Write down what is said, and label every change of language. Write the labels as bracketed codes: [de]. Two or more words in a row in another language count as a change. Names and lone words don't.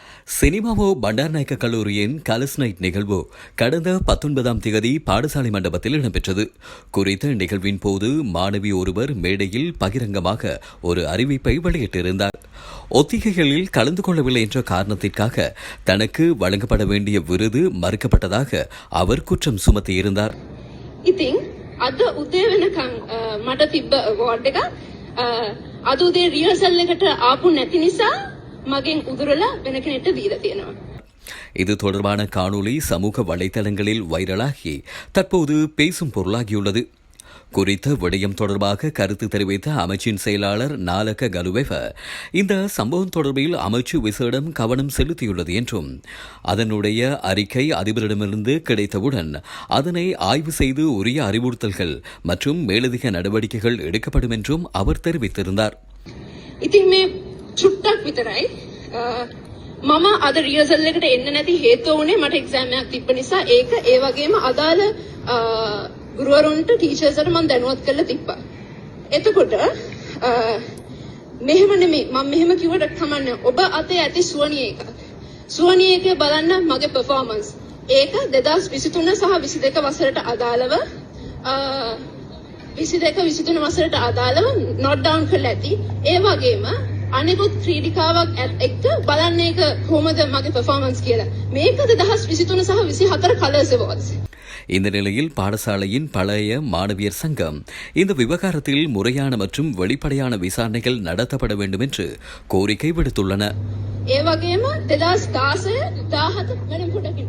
[ta] சினிமாவோ பண்டார்நாயக்க கல்லூரியின் [en] colours night [ta] நிகழ்வு கடந்த 19ஆம் தேதி பாடசாலை மண்டபத்தில் இடம்பெற்றது. குறித்த நிகழ்வின் போது மாணவி ஒருவர் மேடையில் பகிரங்கமாக ஒரு அறிவிப்பை வெளியிட்டிருந்தார். ஒத்திகைகளில் கலந்து கொள்ளவில்லை என்ற காரணத்திற்காக தனக்கு வழங்கப்பட வேண்டிய விருது மறுக்கப்பட்டதாக அவர் குற்றம் சுமத்தியிருந்தார். [si] අද උදේ වෙනකන් මට තිබ්බ අවෝඩ් එක අද උදේ රිහර්සල් එකට ආපු නැති නිසා මගෙන් උදුරලා වෙන කෙනෙක්ට දීලා තියෙනවා. [ta] இது தொடர்பான காணொளி சமூக வலைதளங்களில் வைரலாகி தற்போது பேசும் பொருளாகியுள்ளது. குறித்த விடயம் தொடர்பாக கருத்து தெரிவித்த அமைச்சின் செயலாளர் நாலக கலுவெவ இந்த சம்பவம் தொடர்பில் அமைச்சு விசேடம் கவனம் செலுத்தியுள்ளது என்றும் அதனுடைய அறிக்கை அதிபரிடமிருந்து கிடைத்தவுடன் அதனை ஆய்வு செய்து உரிய அறிவுறுத்தல்கள் மற்றும் மேலதிக நடவடிக்கைகள் எடுக்கப்படும் என்றும் அவர் தெரிவித்திருந்தார். [si] මම අද රියර්සල් එකට එන්න නැති හේතුව උනේ මට එක්සෑම් එකක් තිබ්බ නිසා ඒක ඒ වගේම අදාළ ගුරුවරුන්ට ටීචර්ස්ට මම දැනුවත් කරලා තිබ්බා. එතකොට මෙහෙම නෙමෙයි මම මෙහෙම කිව්වට කමන්නේ ඔබ අතේ ඇති සුවනිය එක. සුවනිය එක බලන්න මගේ පර්ෆෝමන්ස්. ඒක 2023 සහ 22 වසරට අදාළව 22 23 වසරට අදාළව [en] note down [si] කරලා ඇති. ඒ වගේම අනෙකුත් ක්‍රීඩිකාවක් එක්ක බලන්න ඒක කොහොමද මගේ පර්ෆෝමන්ස් කියලා. මේක 2023 සහ 24 [en] colours awards. [ta] இந்த நிலையில் பாடசாலையின் பழைய மாணவியர் சங்கம் இந்த விவகாரத்தில் முறையான மற்றும் வெளிப்படையான விசாரணைகள் நடத்தப்பட வேண்டும் என்று கோரிக்கை விடுத்துள்ளன. [si] ඒ වගේම 2016 17 වෙනකොට